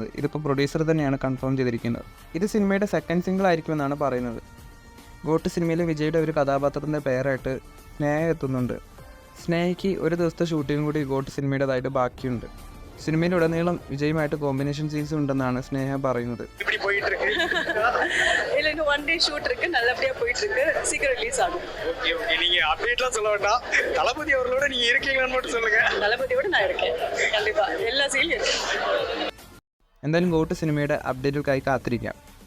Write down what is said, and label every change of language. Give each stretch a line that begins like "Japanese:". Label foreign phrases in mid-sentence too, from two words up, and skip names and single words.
Malayalam: ഇതിപ്പോൾ പ്രൊഡ്യൂസർ തന്നെയാണ് കൺഫേം ചെയ്തിരിക്കുന്നത്. ഇത് സിനിമയുടെ
English: second single
Malayalam: ആയിരിക്കുമെന്നാണ് പറയുന്നത്. ഗോട്ട് സിനിമയിൽ വിജയുടെ ഒരു കഥാപാത്രത്തിൻ്റെ പേരായിട്ട് സ്നേഹ എത്തുന്നുണ്ട്. സ്നേഹയ്ക്ക് ഒരു ദിവസത്തെ ഷൂട്ടിംഗ് കൂടി ഗോട്ട് സിനിമയുടേതായിട്ട് ബാക്കിയുണ്ട്. സിനിമയിലുടനീളം വിജയുമായിട്ട്
English: combination scenes
Malayalam: ഉണ്ടെന്നാണ് സ്നേഹ പറയുന്നത്.
English: one day shoot
Tamil: இருக்கு, நல்லபடியா போயிட்டு இருக்கு, சீக்கிரம் ரிலீஸ் ஆகும். ஓகே ஓகே, நீங்க அப்டேட்லாம் சொல்ல வேண்டாம். தளபதி அவர்களோட நீங்க இருக்கீங்களான்னு மட்டும் சொல்லுங்க. தளபதியோட நான் இருக்கேன், கண்டிப்பா எல்லா சீன்லயும்.
Malayalam: എന്തായാലും ഗോട്ട് സിനിമയുടെ അപ്ഡേറ്റുകൾക്കായി കാത്തിരിക്കാം.